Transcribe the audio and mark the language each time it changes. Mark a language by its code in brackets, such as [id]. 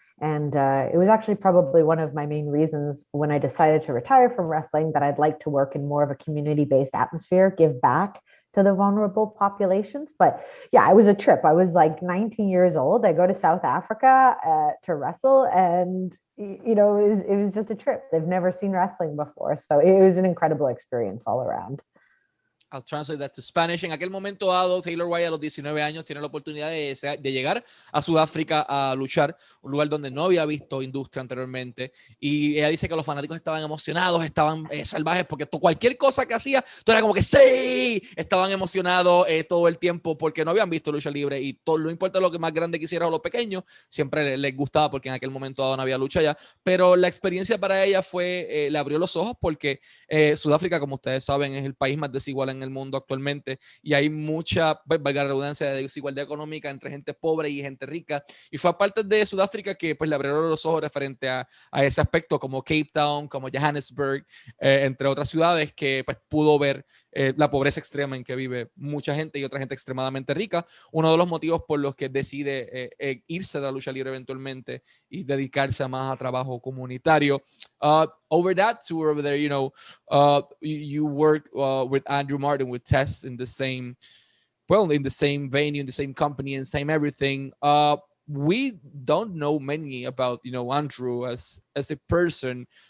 [en] And it was actually probably one of my main reasons when I decided to retire from wrestling that I'd like to work in more of a community-based atmosphere, give back to the vulnerable populations. But yeah, it was a trip. I was like 19 years old. I go to South Africa to wrestle, and you know, it was just a trip. They've never seen wrestling before. So it was an incredible experience all around. I'll translate that to Spanish. [es] En aquel momento dado, Taylor Wilde a los 19 años tiene la oportunidad de llegar a Sudáfrica a luchar, un lugar donde no había visto industria anteriormente, y ella dice que los fanáticos estaban emocionados, estaban salvajes, porque cualquier cosa que hacía, todo era como que ¡sí! Estaban emocionados todo el tiempo porque no habían visto lucha libre, y todo, no importa lo que más grande quisiera o lo pequeño, siempre les gustaba porque en aquel momento dado no había lucha allá, pero la experiencia para ella fue, le abrió los ojos porque Sudáfrica, como ustedes saben, es el país más desigual en el mundo actualmente, y hay mucha, valga la redundancia, de desigualdad económica entre gente pobre y gente rica, y fue aparte de Sudáfrica que pues le abrieron los ojos referente a ese aspecto, como Cape Town, como Johannesburg, entre otras ciudades, que pues pudo ver la pobreza extrema en que vive mucha gente y otra gente extremadamente rica. Uno de los motivos por los que decide irse de la lucha libre eventualmente y dedicarse más a trabajo comunitario. [en] Over that tour over there, you know, you worked with Andrew Martin, with Tess in the same venue, in the same company, and same everything. We don't know many about, you know, Andrew as a person.